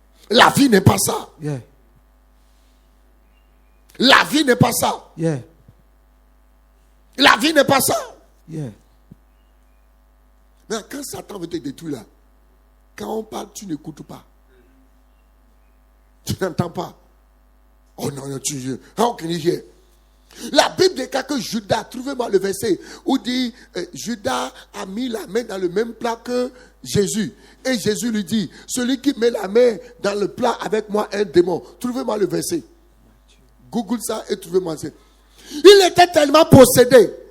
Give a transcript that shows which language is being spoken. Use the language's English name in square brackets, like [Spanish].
[French] La vie n'est pas ça. [English] Yeah. [French] La vie n'est pas ça. [English] Yeah. [French] La vie n'est pas ça. [English] Yeah. [French] Mais quand Satan veut te détruire là, quand on parle, tu n'écoutes pas. Tu n'entends pas. Oh non, non, [English] how can you hear? [French] La Bible déclare que Judas, trouvez-moi le verset où dit Judas a mis la main dans le même plat que Jésus. Et Jésus lui dit, celui qui met la main dans le plat avec moi un démon. Trouvez-moi le verset. Google ça et trouvez-moi ça. Il était tellement possédé.